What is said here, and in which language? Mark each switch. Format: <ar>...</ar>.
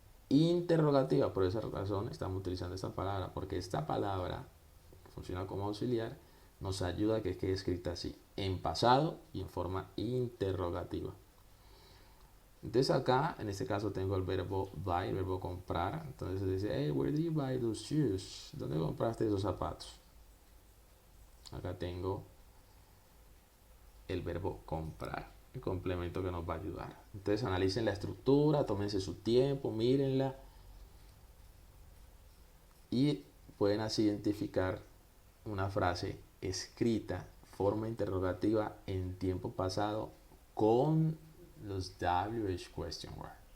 <es>Interrogativa. Por esa razón estamos utilizando esta palabra, porque esta palabra funciona como auxiliar, nos ayuda a que quede escrita así, en pasado y en forma interrogativa. Entonces acá, en este caso tengo el verbo buy, el verbo comprar. Entonces dice,</es> <en>hey, where did you buy those shoes?</en> <es>¿Dónde compraste esos zapatos? Acá tengo el verbo comprar, el complemento que nos va a ayudar. Entonces analicen la estructura, tómense su tiempo, mírenla y pueden así identificar una frase escrita, forma interrogativa en tiempo pasado con los WH question word.</es>